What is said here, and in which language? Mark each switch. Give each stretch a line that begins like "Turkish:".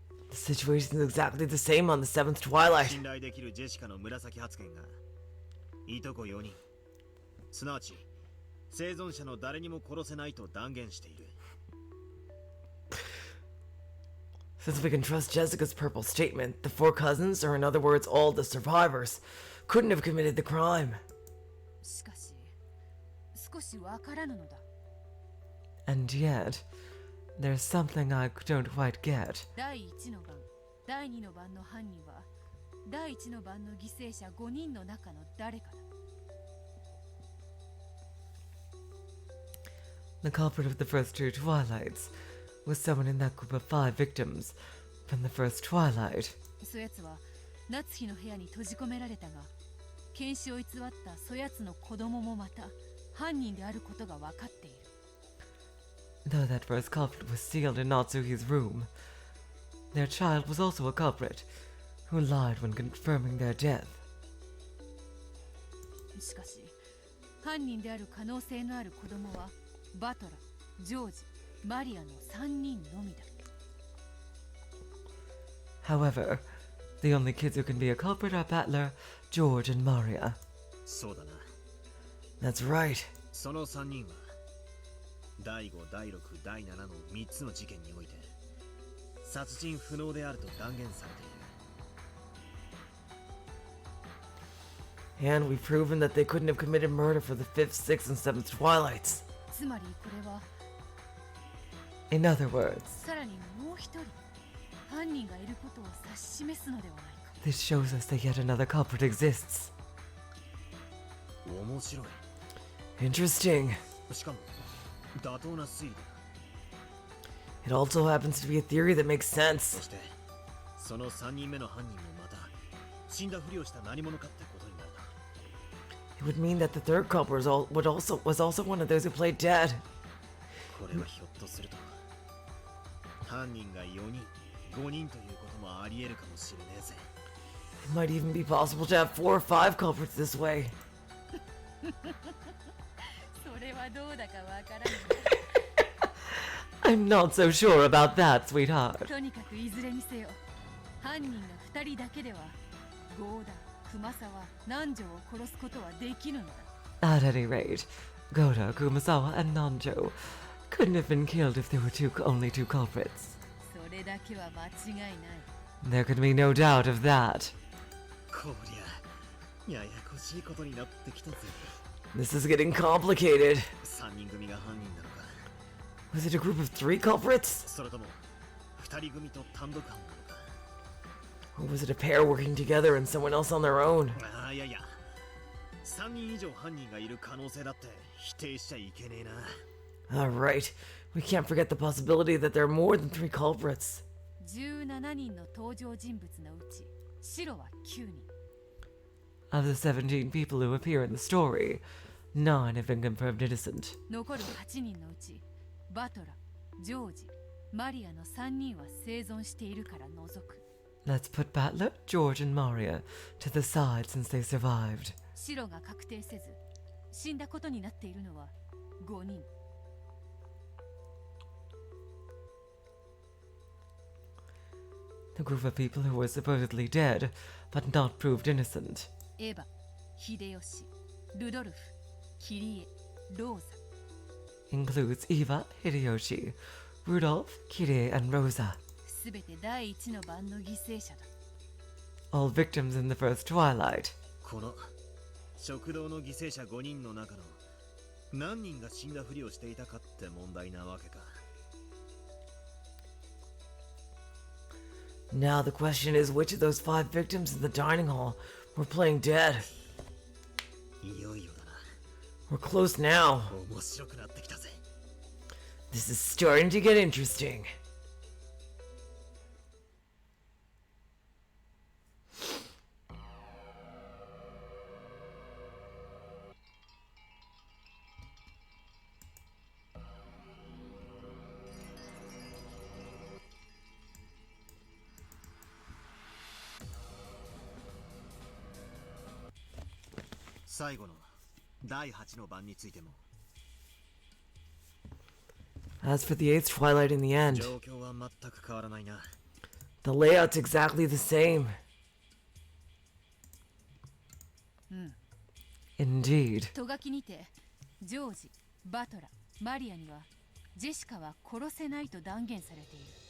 English: The situation is exactly the same on the 7th Twilight.
Japanese: 信頼できるジェシカの紫発言がいとこ4人、すなわち生存者の誰にも殺せないと断言している。
English: Since we can trust Jessica's purple statement, the 4 cousins, or in other words, all the survivors, couldn't have committed the crime.
Japanese: しかし少しわからぬのだ。
English: And yet, there's something I don't quite get.
Japanese: 第1の番、第2の番の犯人は第1の番の犠牲者5人の中の誰かだ。
English: The culprit of the first 2 Twilights was someone in that group of 5 victims from the first Twilight.
Japanese: そやつは夏日の部屋に閉じ込められたが、検視を偽ったそやつの子供もまた犯人であることが分かっている。
English: Though that first culprit was sealed in Natsuhi's room, their child was also a culprit who lied when confirming their death.
Japanese: しかし、犯人である可能性のある子供はバトラ、ジョージ、マリアの3人のみだ。
English: However, the only kids who can be a culprit are Battler, George, and Maria.
Japanese: そうだな。
English: That's right.
Japanese: その3人は第5、第6、第7の3つの事件において殺人不能であると断言されている。
English: And we've proven that they couldn't have committed murder for the 5th, 6th, and 7th Twilights.
Japanese: つまりこれは
English: In other words,
Japanese: さらにもう一人犯人がいることを指し示すのではないか。
English: this shows us that yet another culprit exists.
Japanese: 面白い。
English: Interesting.
Japanese: しかも妥当な推理だ。
English: It also happens to be a theory that makes
Japanese: そ
English: sense.
Japanese: してその3人目の犯人もまた死んだふりをした何者かってことになるな。
English: It would mean that the third culprit was also one of those who played dead.
Japanese: これはひょっとすると犯人が4人、5人ということもあり得るかもしれねえぜ。
English: It might even be possible to have 4 or 5 culprits this way.
Japanese: それはどうだかわからない。
English: I'm not so sure about that, sweetheart.
Japanese: とにかくいずれにせよ、犯人が2人だけではゴーダ、熊沢、南條を殺すことはできぬのだ。
English: At any rate, Goda, Kumasawa, and Nanjo couldn't have been killed if there were only 2 culprits.
Japanese: それだけは間違いない。
English: There could be no doubt of that.
Japanese: こりゃややこしいことになってきたぜ。
English: This is getting complicated.
Japanese: 3人組が犯人なのか。
English: Was it a group of 3 culprits?
Japanese: それとも2人組と単独犯なのか。
English: Or was it a pair working together and someone else on their own?
Japanese: ああ、いやいや、3人以上犯人がいる可能性だって否定しちゃいけねえな。
English: Alright, we can't forget the possibility that there are more than 3 culprits.
Japanese: 17人の登場人物のうち、白は9人。
English: Of the 17 people who appear in the story, 9 have been confirmed innocent.
Japanese: 残る8人のうち、バトラ、ジョージ、マリアの3人は生存しているから除く。
English: Let's put Battler, George, and Maria to the side since they survived.
Japanese: 白が確定せず、死んだことになっているのは5人。
English: The group of people who were supposedly dead, but not proved innocent.
Japanese: エヴァ、秀吉、ルドルフ、キリエ、ローザ。
English: Includes Eva, Hideyoshi, Rudolph, Kirie, and Rosa.
Japanese: すべて第一の番の犠牲者だ。
English: All victims in the first Twilight.
Japanese: この食堂の犠牲者5人の中の何人が死んだふりをしていたかって問題なわけか。
English: Now the question is which of those 5 victims in the dining hall were playing dead?
Japanese: いよいよだな。
English: We're close now.
Japanese: 面白くなってきたぜ。
English: This is starting to get interesting.
Japanese: 最後の第8の番についても
English: As for the 8th Twilight in the end,
Japanese: 状況は全く変わらないな。
English: The layout's exactly the same. Indeed.
Japanese: ト書きにてジョージ、バトラ、マリアにはジェシカは殺せないと断言されている。